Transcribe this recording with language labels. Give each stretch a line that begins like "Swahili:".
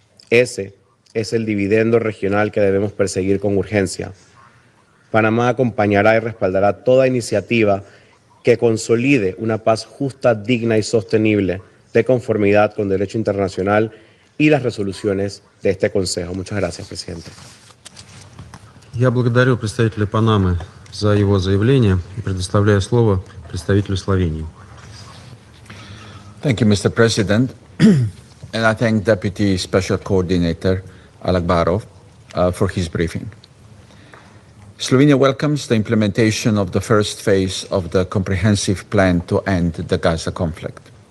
Spanish: Ese es el dividendo regional que debemos perseguir con urgencia. Panamá acompañará y respaldará toda iniciativa que consolide una paz justa, digna y sostenible de conformidad con derecho internacional y las resoluciones de este Consejo. Muchas gracias, presidente.
Russian: Я благодарю представителя Панамы за его заявление и предоставляю слово представителю Словении.
English: Thank you, Mr. President. And I thank Deputy Special Coordinator Alakbarov for his briefing. Slovenia welcomes the implementation of the first phase of the comprehensive plan to end the Gaza conflict.